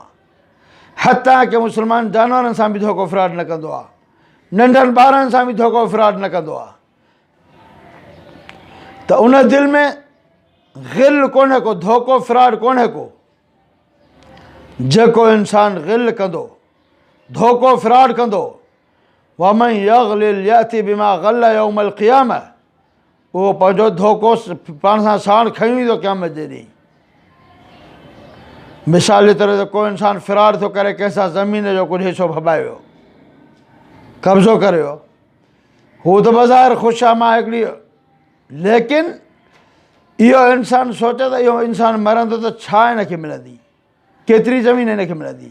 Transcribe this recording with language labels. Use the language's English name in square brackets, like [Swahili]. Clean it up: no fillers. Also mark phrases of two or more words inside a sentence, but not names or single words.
[Sindhi] हतां कि मुस्लमान जानवरनि सां बि धोखो फ़िराड न कंदो आहे। नंढनि ॿारनि सां बि धोखो फ़िराड न कंदो आहे। त उन दिल में ग़िल कोन्हे को, धोखो फ़िराड कोन्हे को। जेको इंसान ग़िल कंदो, धोखो फ़िराड कंदो, [Arabic] ومن يغلل يأت بما غل يوم القيامة, [Sindhi] उहो पंहिंजो धोखो पाण सां साण खणी ईंदो क़यामत जे ॾींहुं। मिसाल जे तौर ते को इंसान फ़िराड थो करे, कंहिंसां ज़मीन जो कुझु हिसो भॿाए वियो, कब्ज़ो करे वियो, हू त बज़ाहिर ख़ुशि आहे, मां हिकिड़ी, लेकिन इहो इंसान सोचे त इहो इंसान मरंदो त छा हिनखे मिलंदी, केतिरी ज़मीन हिनखे मिलंदी।